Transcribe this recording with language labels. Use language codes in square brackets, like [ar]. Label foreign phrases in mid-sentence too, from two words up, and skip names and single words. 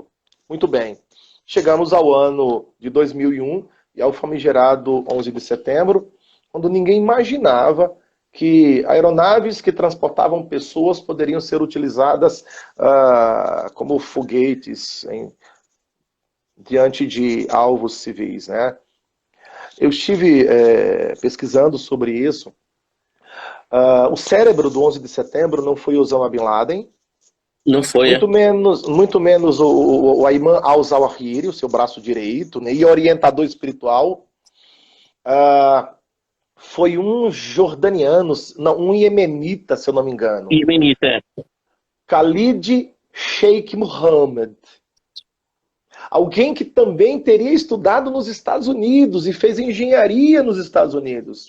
[pt] Muito bem, chegamos ao ano de 2001 e ao famigerado 11 de setembro, quando ninguém imaginava que aeronaves que transportavam pessoas poderiam ser utilizadas como foguetes diante de alvos civis, né? Eu estive pesquisando sobre isso. O cérebro do 11 de setembro não foi Osama Bin Laden. Não foi, muito menos o Ayman al-Zawahiri, o seu braço direito, né, e orientador espiritual. Foi um jordaniano, não, um iemenita, se eu não me engano. Iemenita, é. Khalid Sheikh Mohammed. Alguém que também teria estudado nos Estados Unidos e fez engenharia nos Estados Unidos.